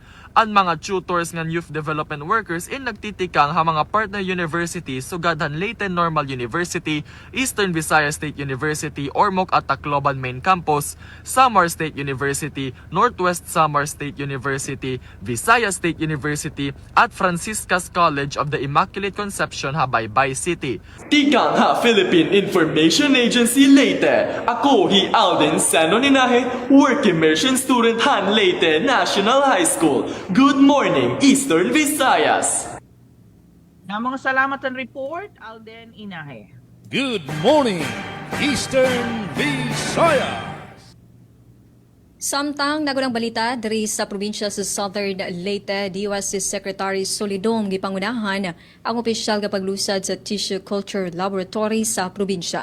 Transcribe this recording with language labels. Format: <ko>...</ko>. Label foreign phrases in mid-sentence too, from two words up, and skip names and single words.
<war>Ang mga tutors ng</war> <en>youth development workers</en> <war>in nagtitikang ha mga</war> <en>partner universities</en> <war>sugadhan Leyte Normal University, Eastern Visayas State University, Ormoc at Tacloban Main Campus, Samar State University, Northwest Samar State University, Visayas State University at Franciscas College of the Immaculate Conception ha Baybay City. Tikang ha Philippine Information Agency Leyte. Ako hi Alden Sano Ninahe,</war> <en>work immersion student</en> <war>han Leyte National High School.</war> <en>Good morning, Eastern Visayas.</en> <war>Namang salamat ang report, Alden Inahe.</war> <en>Good morning, Eastern Visayas.</en> <ceb>Samtang nagunang balita diri sa probinsya sa Southern Leyte, DOST Secretary Solidom gipangunahan ang opisyal nga paglusad sa Tissue Culture Laboratory sa probinsya.</ceb>